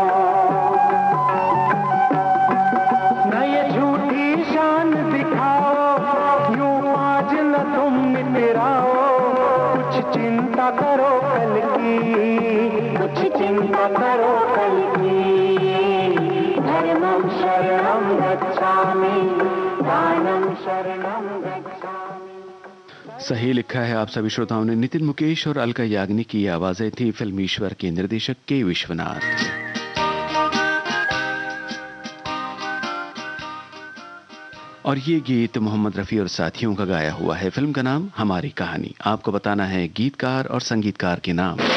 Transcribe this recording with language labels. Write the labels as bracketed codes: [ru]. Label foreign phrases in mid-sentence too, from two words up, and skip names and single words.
[hi] न ये झूठी शान दिखाओ यूं आज न तुम मिटराओ, कुछ चिंता करो कल की कुछ चिंता करो कल की। [pi] धर्मं शरणं गच्छामि दानं शरणं गच्छामि। [hi] सही लिखा है आप सभी श्रोताओं ने। नितिन मुकेश और अलका याग्निक की आवाजें थी फिल्म ईश्वर के निर्देशक के विश्वनाथ। और ये गीत मोहम्मद रफ़ी और साथियों का गाया हुआ है। फिल्म का नाम हमारी कहानी। आपको बताना है गीतकार और संगीतकार के नाम।